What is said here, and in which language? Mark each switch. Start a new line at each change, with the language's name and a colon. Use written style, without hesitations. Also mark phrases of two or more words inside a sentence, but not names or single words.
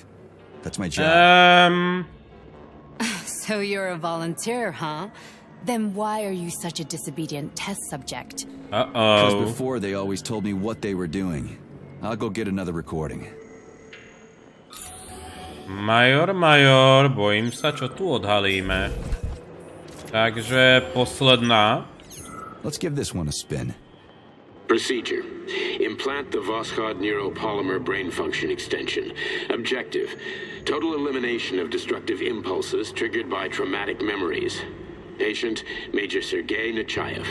English: That's my job. So you're a volunteer, huh? Then why are you such a disobedient test subject? Because before they always told me what they were doing. I'll go get another recording. Major,
Slovak: bojím sa, čo tu odhalíme. Takže posledná.
English: Let's give this one a spin. Procedure. Implant the Voskhod neuropolymer brain function extension. Objective. Total elimination of destructive impulses triggered by traumatic memories. Patient, Major Sergei Nechayev.